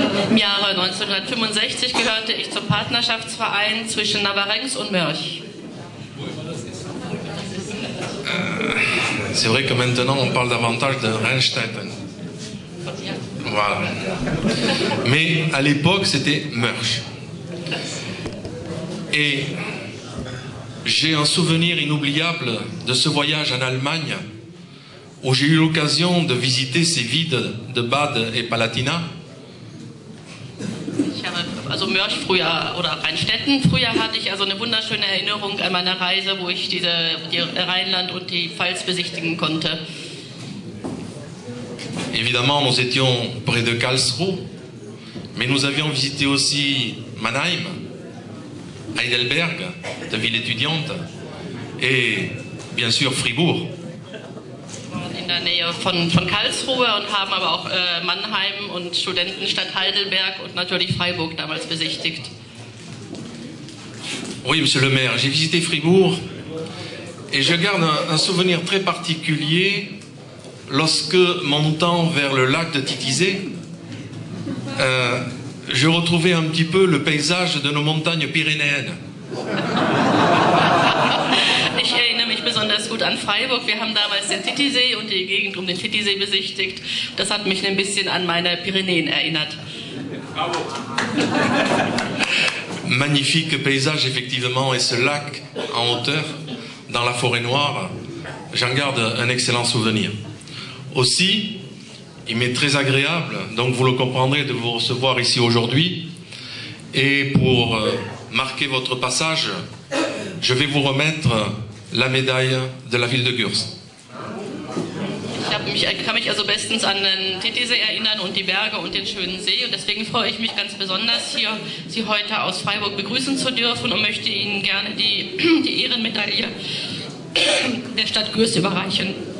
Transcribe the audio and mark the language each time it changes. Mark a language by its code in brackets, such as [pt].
[de] Im Jahre 1965 gehörte ich zum Partnerschaftsverein zwischen Navarinx und Mörsch. [fr] C'est vrai que maintenant on parle davantage de Rennstetten. Voilà. Mais à l'époque c'était Mörsch. Et j'ai un souvenir inoubliable de ce voyage en Allemagne où j'ai eu l'occasion de visiter ces villes de Bad et Palatina. [de] Ich habe also Mörsch früher oder Rheinstetten. Früher hatte ich also eine wunderschöne Erinnerung an meine Reise, wo ich die Rheinland und die Pfalz besichtigen konnte. [fr] Évidemment, nous étions près de Karlsruhe, mais nous avions visité aussi Mannheim, Heidelberg, de ville étudiante, et bien sûr Fribourg. [de] In der Nähe von Karlsruhe und haben aber auch Mannheim und Studentenstadt Heidelberg und natürlich Freiburg damals besichtigt. [fr] Oui, monsieur le maire, j'ai visité Fribourg et je garde un souvenir très particulier lorsque, montant vers le lac de Titisee, je retrouvais un petit peu le paysage de nos montagnes pyrénéennes. [de] Ich erinnere mich besonders gut an Freiburg. Wir haben damals den Titisee und die Gegend um den Titisee besichtigt. Das hat mich ein bisschen an meine Pyrenäen erinnert. [fr] Magnifique paysage effectivement, et ce lac en hauteur dans la forêt noire, j'en garde un excellent souvenir. Aussi, il m'est très agréable, donc vous le comprendrez, de vous recevoir ici aujourd'hui. Et pour marquer votre passage, je vais vous remettre la médaille de la ville de Gürs. [de] Ich kann mich also bestens an den Titisee erinnern und die Berge und den schönen See. Und deswegen freue ich mich ganz besonders, hier Sie heute aus Freiburg begrüßen zu dürfen und möchte Ihnen gerne die Ehrenmedaille der Stadt Gürs überreichen.